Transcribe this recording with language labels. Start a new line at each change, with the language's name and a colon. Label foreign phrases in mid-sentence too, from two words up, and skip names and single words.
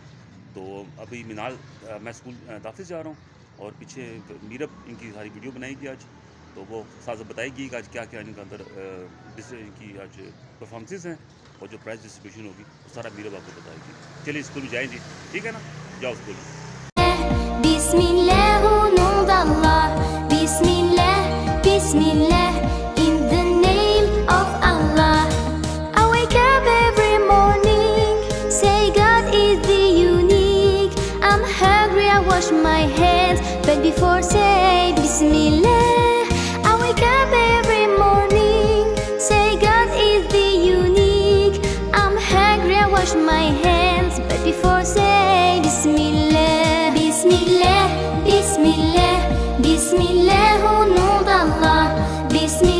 Urdu: تو ابھی منال میں اسکول داخل جا رہا ہوں اور پیچھے میرب ان کی ساری ویڈیو بنائے گی آج. تو وہ ساتھ بتائے گی کہ آج کیا کیا ان کا اندر ان کی آج پرفارمنسز ہیں اور جو
English: prize distribution
Urdu: ہوگی وہ سارا میرب آپ کو بتائے گی. چلیے اسکول میں جائیں جی, ٹھیک ہے نا؟ جاؤ اسکول.
Arabic: بسم اللہ
French: au nom d'Allah,
Arabic: بسم الله، بسم الله,
English: in the name of Allah. I wake up every morning, say God is the unique. I'm hungry, I wash my hands, but before say Bismillah. I wake up every morning, say God is the unique. I'm hungry, I wash my hands, but before say Bismillah.
Arabic: بسم الله، بسم الله، بسم الله
French: au nom d'Allah.